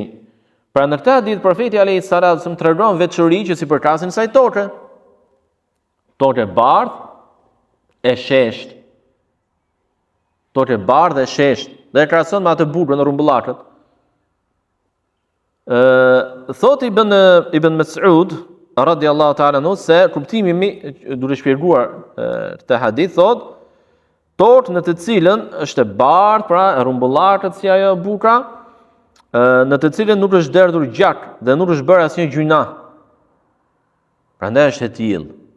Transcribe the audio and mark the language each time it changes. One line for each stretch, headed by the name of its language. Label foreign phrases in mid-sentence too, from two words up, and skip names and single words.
Albanian: Pra në këtë ditë profeti
Arabic: عليه الصلاة والسلام
Albanian: tregon veçori që si përkasin kësaj toke. Toke bardhë e shesht. Toke bardhë e shesht. Dhe e krahason me atë burrën e rumbullakët. Thot Ibn Mas'ud
Arabic: رضي الله تعالى عنه
Albanian: se kuptimi duke shpjeguar këtë hadith thot tokë në të cilën është e bardhë, pra e rumbullakët si ajo buka, në të cilën nuk është derdhur gjak dhe nuk është bërë asnjë gjuna. Prandaj është e tillë.